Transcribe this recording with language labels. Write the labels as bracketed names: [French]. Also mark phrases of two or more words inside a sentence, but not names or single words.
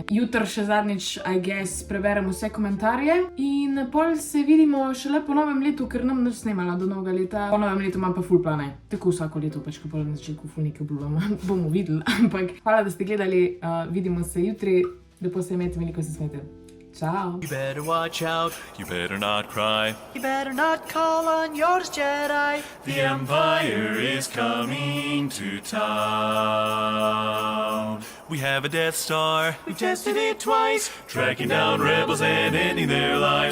[Slovenian] Jutr še zadnjič, [English] I guess, [Slovenian] preberem vse komentarje in pol se vidimo šele po novem letu, ker nam nič snemala do novega leta. Po novem letu imam pa full plane. Tako vsako leto, pač ko pol na začetku full nekaj obljubljam, bomo videli. Ampak hvala, da ste gledali, vidimo se jutri, lepo se imejte, veliko se smejte. Ciao. [English] You better watch out, you better not cry. You better not call on yours, Jedi. The Empire is coming to town. We have a Death Star, we've tested it twice, tracking down rebels and ending their lives.